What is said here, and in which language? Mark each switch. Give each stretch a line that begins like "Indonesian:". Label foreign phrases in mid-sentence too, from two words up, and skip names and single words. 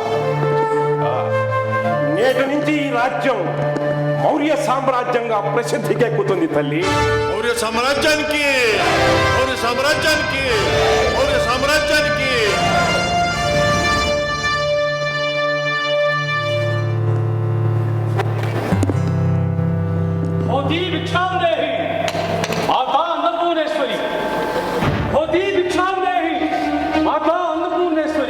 Telugu: నేటి నుంచి ఈ రాజ్యం మౌర్య సామ్రాజ్యంగా ప్రసిద్ధికెక్కుతుంది తల్లి. మౌర్య సామ్రాజ్యానికి, మౌర్య సామ్రాజ్యానికి, మౌర్య సామ్రాజ్యానికి.
Sanskrit: होती भिक्षाम देहि माता अन्नपूर्णेश्वरी. होती भिक्षाम देहि माता अन्नपूर्णेश्वरी.